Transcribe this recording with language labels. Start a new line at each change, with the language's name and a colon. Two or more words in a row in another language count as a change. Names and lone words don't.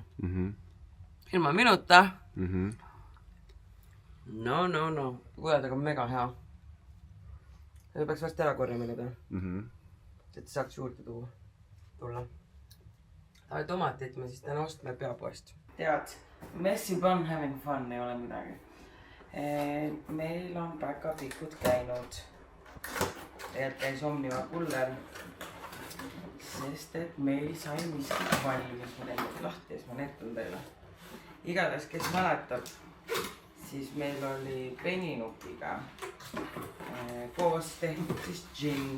Estonian: Ilma minuta. No. Kuuledega on mega hea. See peaks vast ära korjama seda. Et saaks juurde tulla. Tomatit me siis täna ostme peapoest. Tead,
English: Messy fun, having fun
Estonian: ei ole midagi. Meil on päkapikud käinud. Tegelikult käis Omniva kuller. Sest et meil sai miskit valmis. Ma teen lahti ja siis ma näitan teile. Igatahes, kes mäletab, siis meil oli peninukiga koos tehtud siis džinn.